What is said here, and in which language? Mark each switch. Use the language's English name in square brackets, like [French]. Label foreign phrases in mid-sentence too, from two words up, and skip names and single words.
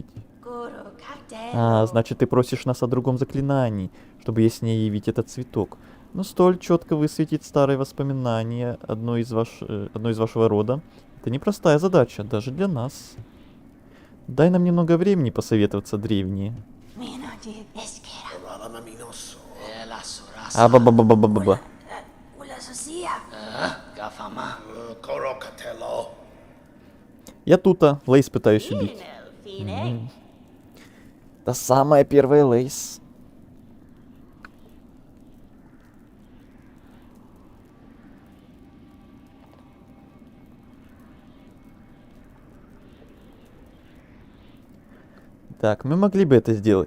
[Russian] А, значит, ты просишь нас о другом заклинании, чтобы яснее явить этот цветок. Но столь четко высветить старые воспоминания одной из вашего рода — это непростая задача, даже для нас. Дай нам немного времени посоветоваться, древние. А-ба-ба-ба-ба-ба-ба. Гафама. Я тута, Лейс пытаюсь убить. Та самая первая Лейс. Так, мы могли бы это сделать.